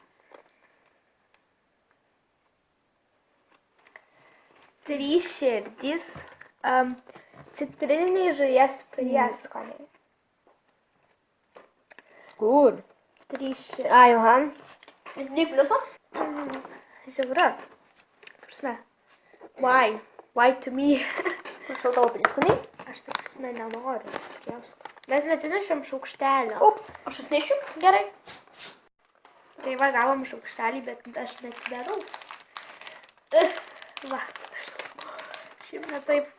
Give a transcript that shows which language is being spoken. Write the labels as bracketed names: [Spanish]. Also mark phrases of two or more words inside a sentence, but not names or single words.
[Lithuanian] Trys širdys. Citrininiai žuvies prieskoniai. Kur? Trys širdys. Ai, Johan. Visi pliuso? Žiūrė. Prasme. [English] Why? Why to me? [Lithuanian] Prašau tavo prieskoniai. Aš tai prasme nenoriu. Mes neatsinešėm šaukštelio. Ups, aš atnešiu. Gerai. Tai va, gavom šaukštelį, bet aš netidarau. Va. Šiaip ne taip.